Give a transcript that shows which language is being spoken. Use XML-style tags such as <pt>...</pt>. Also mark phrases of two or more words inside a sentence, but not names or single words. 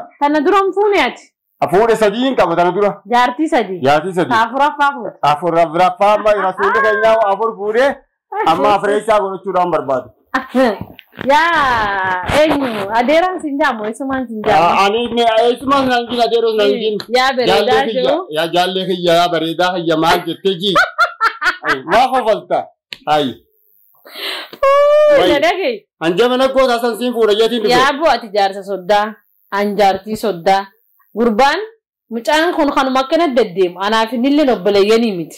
<om>Tana dura hin fuune ati? Fuudhe sadii hin qabu tana dura. Jaartii sadii? Jaartii sadii. Afuraffaa fuudha? Afuraffaa amma rasuulli keenyaa afur fuudhee amma afureessaa godhachuudhaan barbaadu. Yaa eenyu adeeraan sin jaamu eessumaan sin jaamu? Ani eessumaan nan jin adeeroos nan jin. Yaa bareedaa jiru? Yaa jaallee kiyya yaa bareedaa kiyya maal jettee ji. Maa kofalta? Ayi. Nadhagee. Anjamana goota san siin fuudha jeetiin dhufe. Yaa bu'ati jaarsa soddaa, anjaartii soddaa. Gurbaan mucaan kun kanuma akkana deddeemu anaaf inillee obboleeyyanii miti.</om>